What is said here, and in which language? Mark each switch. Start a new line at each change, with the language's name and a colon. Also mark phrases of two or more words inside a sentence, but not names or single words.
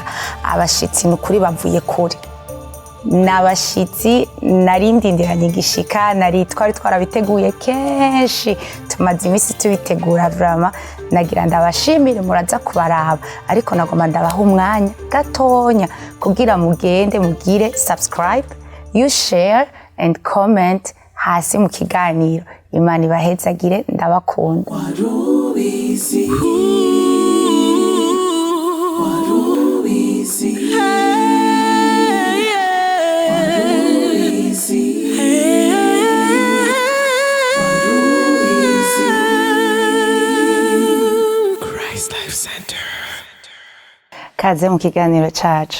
Rundi: Abashitsi nukuri bavuye kure, n'abashitsi narindindiranye igishika, twari twarabiteguye kenshi, tumaze imisi tubitegura. Vraiment nagira ndabashimire, muraza kubaraba, ariko nagomba ndabaha umwanya gatonya kugira mugende mugire subscribe,
English: you share and comment
Rundi: hasi mu kiganiro. Imana ibahezagire, ndabakunda. WARUBIZI, WARUBIZI, kaze mu kiganiro cacu.